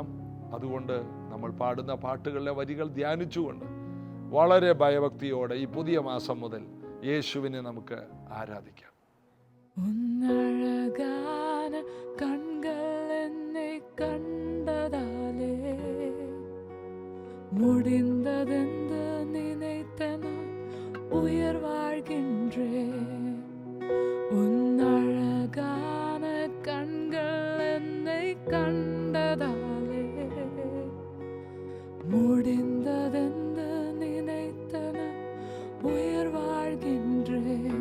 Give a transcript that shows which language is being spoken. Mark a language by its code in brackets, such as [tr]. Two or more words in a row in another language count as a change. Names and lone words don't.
[ml] അതുകൊണ്ട് നമ്മൾ പാടുന്ന പാട്ടുകളിലെ വരികൾ ധ്യാനിച്ചുകൊണ്ട് വളരെ ഭയഭക്തിയോടെ ഈ പുതിയ മാസം മുതൽ യേശുവിനെ നമുക്ക് ആരാധിക്കാം. [ta] കണ്ടതാലേ முடிந்ததென்று நினைத்த நான் உயிர் வாழ்கின்றேன். உன் அழகான கண்கள் என்னை கண்டதாலே முடிந்ததென்று நினைத்த நான் உயிர் வாழ்கின்றேன்.